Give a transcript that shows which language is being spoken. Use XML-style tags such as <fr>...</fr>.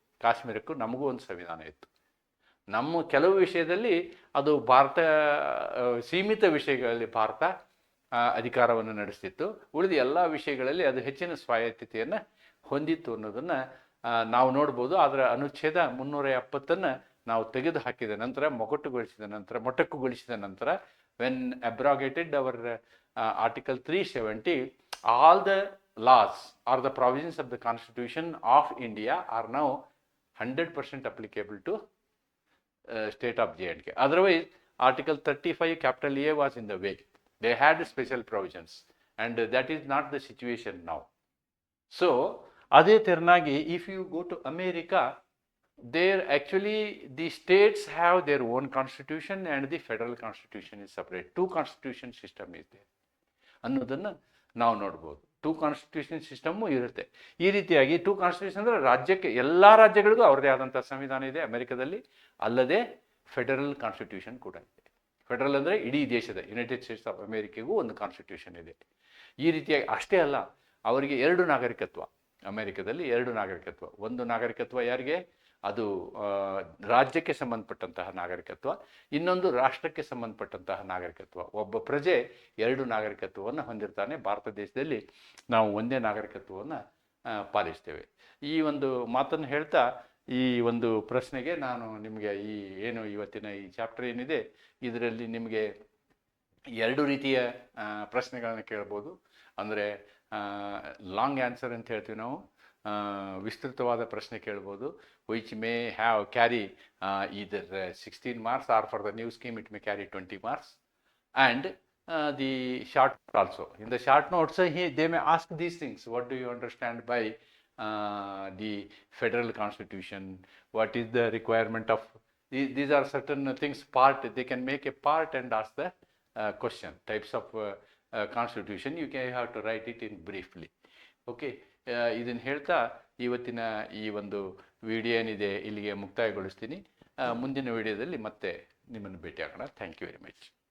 <kn>ಕಾಶ್ಮೀರಕ್ಕೂ ನಮಗೂ ಒಂದು ಸಂವಿಧಾನ ಇತ್ತು. ನಮ್ಮ ಕೆಲವು ವಿಷಯದಲ್ಲಿ ಅದು ಭಾರತ ಸೀಮಿತ ವಿಷಯಗಳಲ್ಲಿ ಭಾರತ ಅಧಿಕಾರವನ್ನು ನಡೆಸ್ತಿತ್ತು. ಉಳಿದ ಎಲ್ಲ ವಿಷಯಗಳಲ್ಲಿ ಅದು ಹೆಚ್ಚಿನ ಸ್ವಾಯತ್ತತೆಯನ್ನು ಹೊಂದಿತ್ತು ಅನ್ನೋದನ್ನು ನಾವು ನೋಡ್ಬೋದು. ಅದರ ಅನುಚ್ಛೇದ 370 ನಾವು ತೆಗೆದು ಹಾಕಿದ ನಂತರ, ಮೊಟಕುಗೊಳಿಸಿದ ನಂತರ</kn> <en>when abrogated our Article 370, all the laws or the provisions of the Constitution of India are now 100% applicable to state of J&K. Otherwise, Article 35 capital A was in the way. They had special provisions, and that is not the situation now. So,</en> <kn>ಅದೇ ತೆರನಾಗಿ</kn> <en>if you go to America, there actually the states have their own constitution and the federal constitution is separate. Two constitution system is there</en> <kn>ಅನ್ನೋದನ್ನು ನಾವು ನೋಡ್ಬೋದು. Two constitution system ಇರುತ್ತೆ. ಈ ರೀತಿಯಾಗಿ two constitution ಅಂದರೆ ರಾಜ್ಯಕ್ಕೆ, ಎಲ್ಲ ರಾಜ್ಯಗಳಿಗೂ ಅವ್ರದ್ದೇ ಆದಂಥ ಸಂವಿಧಾನ ಇದೆ ಅಮೆರಿಕದಲ್ಲಿ. ಅಲ್ಲದೆ ಫೆಡರಲ್ ಕಾನ್ಸ್ಟಿಟ್ಯೂಷನ್ ಕೂಡ ಇದೆ. ಫೆಡರಲ್ ಅಂದರೆ ಇಡೀ ದೇಶದ ಯುನೈಟೆಡ್ ಸ್ಟೇಟ್ಸ್ ಆಫ್ ಅಮೇರಿಕೆಗೂ ಒಂದು ಕಾನ್ಸ್ಟಿಟ್ಯೂಷನ್ ಇದೆ. ಈ ರೀತಿಯಾಗಿ ಅಷ್ಟೇ ಅಲ್ಲ, ಅವರಿಗೆ 2 ನಾಗರಿಕತ್ವ. ಅಮೆರಿಕದಲ್ಲಿ 2 ನಾಗರಿಕತ್ವ. ಒಂದು ನಾಗರಿಕತ್ವ ಯಾರಿಗೆ, ಅದು ರಾಜ್ಯಕ್ಕೆ ಸಂಬಂಧಪಟ್ಟಂತಹ ನಾಗರಿಕತ್ವ, ಇನ್ನೊಂದು ರಾಷ್ಟ್ರಕ್ಕೆ ಸಂಬಂಧಪಟ್ಟಂತಹ ನಾಗರಿಕತ್ವ. ಒಬ್ಬ ಪ್ರಜೆ 2 ನಾಗರಿಕತ್ವವನ್ನು ಹೊಂದಿರ್ತಾನೆ. ಭಾರತ ದೇಶದಲ್ಲಿ ನಾವು ಒಂದೇ ನಾಗರಿಕತ್ವವನ್ನು ಪಾಲಿಸ್ತೇವೆ. ಈ ಒಂದು ಮಾತನ್ನು ಹೇಳ್ತಾ ಈ ಒಂದು ಪ್ರಶ್ನೆಗೆ ನಾನು ನಿಮಗೆ ಈ ಏನು ಇವತ್ತಿನ ಈ ಚಾಪ್ಟರ್ ಏನಿದೆ ಇದರಲ್ಲಿ ನಿಮಗೆ 2 ರೀತಿಯ ಪ್ರಶ್ನೆಗಳನ್ನು ಕೇಳ್ಬೋದು. ಅಂದರೆ ಲಾಂಗ್ ಆನ್ಸರ್ ಅಂತ ಹೇಳ್ತೀವಿ ನಾವು, ವಿಸ್ತೃತವಾದ ಪ್ರಶ್ನೆ ಕೇಳ್ಬೋದು.</kn> <en>which may have carry either 16 marks or for the new scheme it may carry 20 marks. And the short also. In the short notes they may ask these things. What do you understand by the federal constitution? What is the requirement of these are certain things. Part they can make a part and ask the question. Types of constitution you can have to write it in briefly. Okay.</en> <kn>ಇದನ್ನು ಹೇಳ್ತಾ ಇವತ್ತಿನ ಈ ಒಂದು video ಏನಿದೆ ಇಲ್ಲಿಗೆ ಮುಕ್ತಾಯಗೊಳಿಸ್ತೀನಿ. ಮುಂದಿನ ವಿಡಿಯೋದಲ್ಲಿ ಮತ್ತೆ ನಿಮ್ಮನ್ನು ಭೇಟಿ ಆಗೋಣ.</kn> <en>Thank you very much.</en>